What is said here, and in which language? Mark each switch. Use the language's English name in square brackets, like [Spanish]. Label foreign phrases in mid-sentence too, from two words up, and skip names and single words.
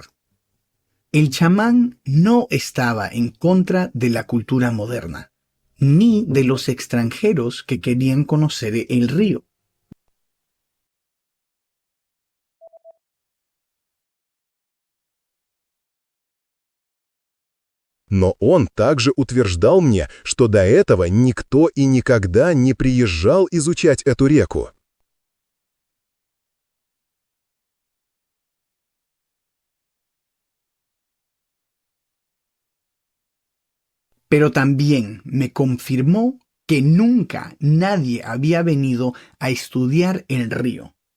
[Spanish] El chamán no estaba en contra de la cultura moderna, ni de los extranjeros que querían conocer el río. [Russian] Но он также утверждал мне, что до этого никто и никогда не приезжал изучать эту реку. [Spanish] Pero también me confirmó que nunca nadie había venido a estudiar el río.